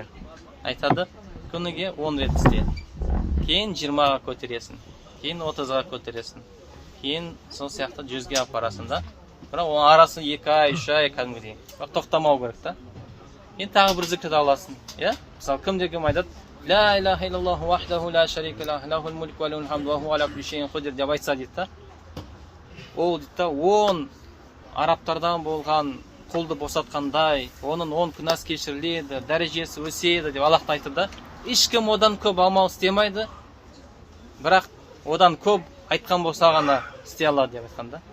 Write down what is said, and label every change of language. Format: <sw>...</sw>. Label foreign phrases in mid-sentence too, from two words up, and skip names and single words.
<kk>Айтады, күніге 10 рет істе. Кейін 20-ға көтересің, кейін 30-ға көтересің. Кейін сол сияқты 100-ге апарасың да. Бірақ оның арасын 2 ай, 3 ай кәдімгідей. Бірақ тоқтамау керек та. Кейін тағы бір зікірді аласың, иә? Мысалы, кім айтады?</kk> <ar>لا إله إلا الله وحده لا شريك له له الملك وله الحمد وهو على كل شيء قدير</ar> <kk>деп айтса дейді да. Ол дейді да, 10 арабтардан болған қолды босатқандай, оның 10 күнәсі кешіріледі, дәрежесі өседі деп Аллах айтты да, ешкім одан көп амал істемейді, бірақ одан көп айтқан болса ғана істей алады деп айтқан да.</kk>